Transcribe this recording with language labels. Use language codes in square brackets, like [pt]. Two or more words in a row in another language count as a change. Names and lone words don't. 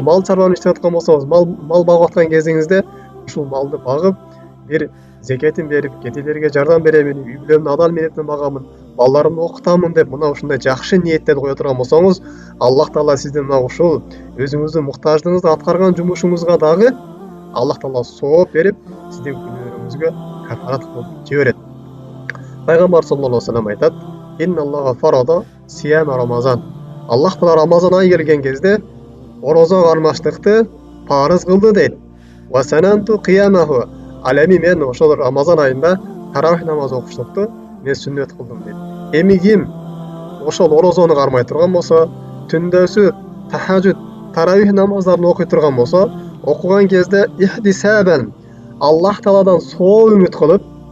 [ky] мал чарбаны иштеп аткан болсоңуз, мал багып аткан кезиңизде ушул малды багып, бир зекетин берип, кедейлерге жардам беремин, үй бүлөмдү адал менен багамын, балдарымды окутамын деп, мына ушундай жакшы ниеттер кое турган болсоңуз, Аллах Таала сиздин мына ушул өзүңүздүн муктаждыгыңызды аткарган жумушуңузга дагы Аллах Таала сооп берип, сиздин күнөөлөрүңүзгө кафарат кылып жиберет. [ar] Пайгамбар صلى الله عليه وسلم айтат: "إن الله فرض صيام رمضان." [ky] Аллах Таала Рамазан айы келген кезде орозо кармаштыкты парыз кылды дейт. [ar] "وسننت قيامه." [ky] Ал эми мен ошол Рамазан айында таравих намаз окуштукту мен сүннөт кылдым дейт. Эми ким ошол орозону кармай турган болсо, түндөсү тахажжуд, таравих намаздарын окуй турган болсо, окуган кезде ихтисабан, Аллах Тааладан соо үмүт кылып,